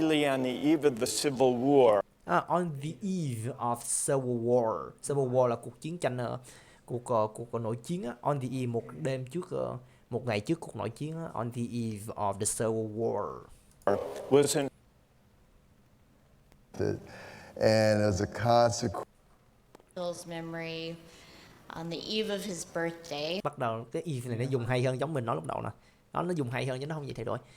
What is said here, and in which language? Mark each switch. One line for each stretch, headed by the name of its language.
English: Lee on the eve of the Civil War. On the eve of Civil War.
Vietnamese: Civil War là cuộc chiến tranh, cuộc nội chiến á.
English: On the eve,
Vietnamese: một ngày trước cuộc nội chiến á.
English: On the eve of the Civil War. Was and as a consequence. Bill's memory on the eve of his birthday.
Vietnamese: Bắt đầu cái eve này nó dùng hay hơn giống mình nói lúc đầu nè. Nó dùng hay hơn chứ nó không gì thay đổi.